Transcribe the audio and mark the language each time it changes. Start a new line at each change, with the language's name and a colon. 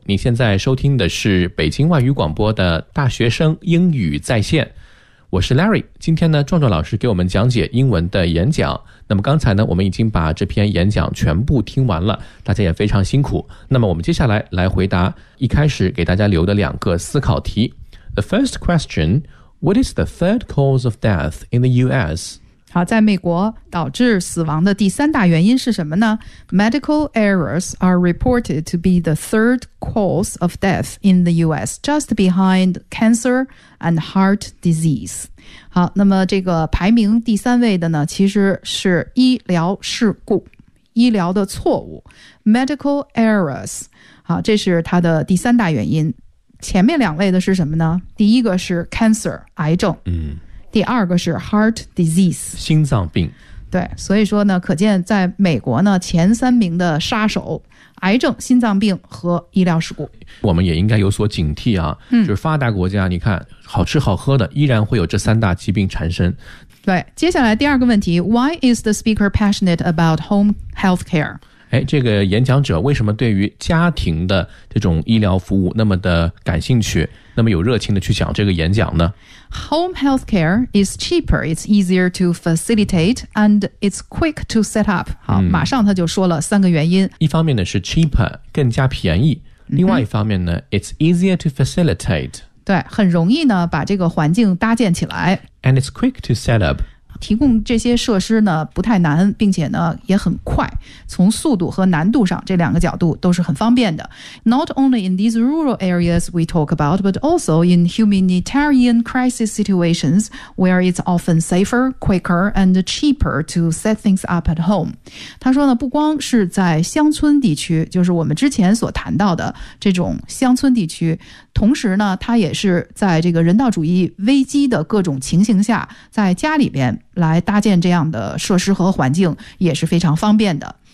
Chinese: 你现在收听的是北京外语广播的大学生英语在线。我是 Larry， 今天呢，壮壮老师给我们讲解英文的演讲。那么刚才呢，我们已经把这篇演讲全部听完了，大家也非常辛苦。那么我们接下来来回答一开始给大家留的两个思考题。
English: The first question, what is the third cause of death in the US?
Chinese: 好，在美国导致死亡的第三大原因是什么呢？
English: Medical errors are reported to be the third cause of death in the US, just behind cancer and heart disease.
Chinese: 好，那么这个排名第三位的呢，其实是医疗事故，医疗的错误 ，medical errors。好，这是它的第三大原因。前面两位的是什么呢？第一个是 cancer 癌症，第二个是 heart disease 心脏病。对，所以说呢，可见在美国呢，前三名的杀手。癌症、心脏病和医疗事故，我们也应该有所警惕啊。就是发达国家，你看好吃好喝的，依然会有这三大疾病产生。对，接下来第二个问题
English: ，Why is the speaker passionate about home healthcare？
Chinese: 哎，这个演讲者为什么对于家庭的这种医疗服务那么的感兴趣，那么有热情的去讲这个演讲呢
English: ？Home healthcare is cheaper, it's easier to facilitate, and it's quick to set up。
Chinese: 好，马上他就说了三个原因。一方面呢是 cheaper， 更加便宜；另外一方面呢、
English: it's easier to facilitate。
Chinese: 对，很容易呢把这个环境搭建起来。
English: And it's quick to set up。
Chinese: 提供这些设施呢不太难，并且呢也很快，从速度和难度上这两个角度都是很方便的。
English: Not only in these rural areas we talk about, but also in humanitarian crisis situations where it's often safer, quicker, and cheaper to set things up at home.
Chinese: 他说呢，不光是在乡村地区，就是我们之前所谈到的这种乡村地区，同时呢他也是在这个人道主义危机的各种情形下，在家里边来搭建这样的设施和环境也是非常方便的。